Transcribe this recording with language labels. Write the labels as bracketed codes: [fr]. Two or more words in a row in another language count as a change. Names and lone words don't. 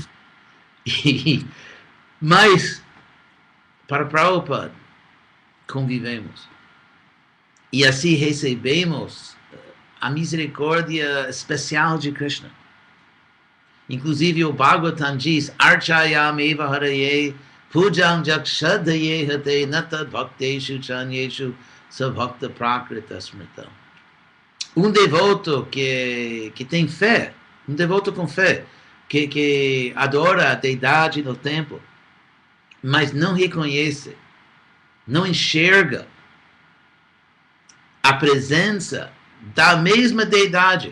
[pt] Mas, para Prabhupada, convivemos. E assim recebemos a misericórdia especial de Krishna. Inclusive o Bhagavatam diz, [sa] Archayam eva haraye, pujam jakshadaye hate natad bhakteshu chanyeshu sabhakta prakrita smritam. [pt] Um devoto que tem fé, um devoto com fé, que adora a deidade no templo, mas não reconhece, não enxerga a presença da mesma deidade.